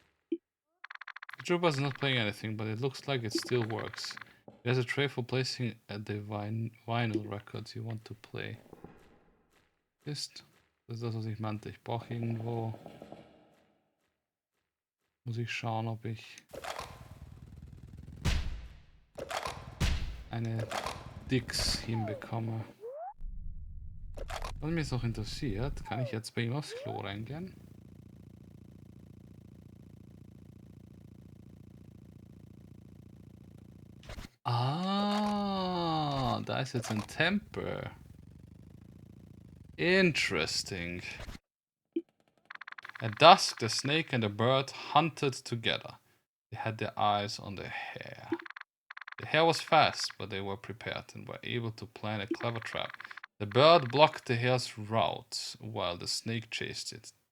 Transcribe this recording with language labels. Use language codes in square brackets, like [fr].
[en] The trooper is not playing anything, but it looks like it still works. There's a tray for placing the vinyl records you want to play. [de] Das ist das, was ich meinte. Ich brauche irgendwo... Muss ich schauen, ob ich... eine Dix hinbekomme. Was mich jetzt noch interessiert, kann ich jetzt bei ihm aufs Klo reingehen? Ah, da ist jetzt ein Tempel. [en] Interesting. At dusk, the snake and the bird hunted together. They had their eyes on the hare. The hare was fast, but they were prepared and were able to plan a clever trap. The bird blocked the hare's route while the snake chased it.